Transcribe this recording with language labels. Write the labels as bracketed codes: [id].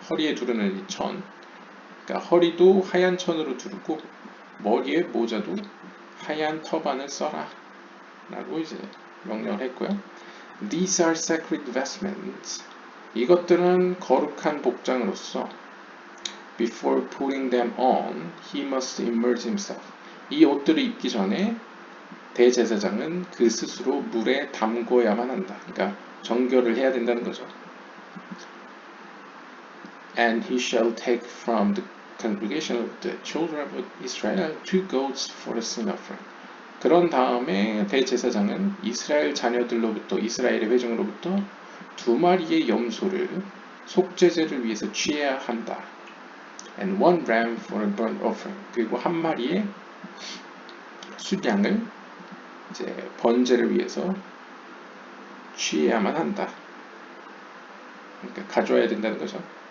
[ko] 허리에 두르는 이 천. 그러니까 허리도 하얀 천으로 두르고 머리에 모자도 하얀 터반을 써라. 라고 이제 명령을 했고요. [en] These are sacred vestments. [ko] 이것들은 거룩한 복장으로서 [en] Before putting them on, he must immerse himself. [ko] 이 옷들을 입기 전에 대제사장은 그 스스로 물에 담궈야만 한다. 그러니까 정결을 해야 된다는 거죠. [en] And he shall take from the congregation of the children of Israel 2 goats for a sin offering. [ko] 그런 다음에 대제사장은 이스라엘 자녀들로부터 이스라엘의 회중으로부터 2마리의 염소를 속죄제를 위해서 취해야 한다. [en] And 1 ram for a burnt offering. [ko] 그리고 1마리의 순양을 이제 번제를 위해서 취해야만 한다. 그러니까 가져와야 된다는 거죠.